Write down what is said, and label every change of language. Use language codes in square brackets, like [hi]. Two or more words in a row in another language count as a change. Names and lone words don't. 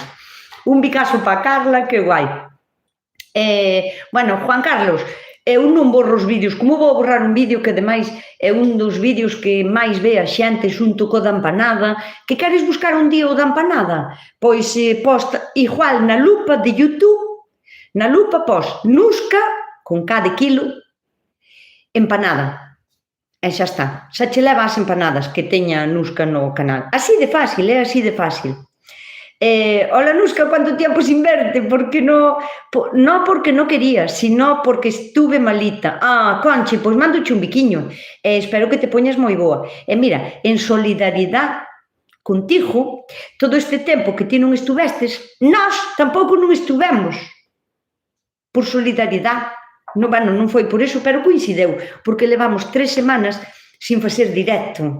[gl] Un bicazo para Carla, que guai. Bueno, Juan Carlos, eu non borro os vídeos, como vou borrar un vídeo que ademais é un dos vídeos que máis ve a xente xunto co da empanada, que queres buscar un día o da empanada? Pois posta igual na lupa de YouTube, na lupa pos Nusca, con cada kilo, empanada. E xa está, xa che leva as empanadas que teña Nusca no canal. Así de fácil, así de fácil. [es] Hola Nusca, ¿cuánto tiempo sin verte? Porque no porque no quería, sino porque estuve malita. [gl] Conchi, pois mándoche un biquiño. Espero que te poñas moi boa. Mira, en solidaridade contigo, todo este tempo que ti non estuvestes, nós tampouco non estuvemos. Por solidaridade. Non foi por iso, pero coincideu, porque levamos 3 semanas sin facer directo.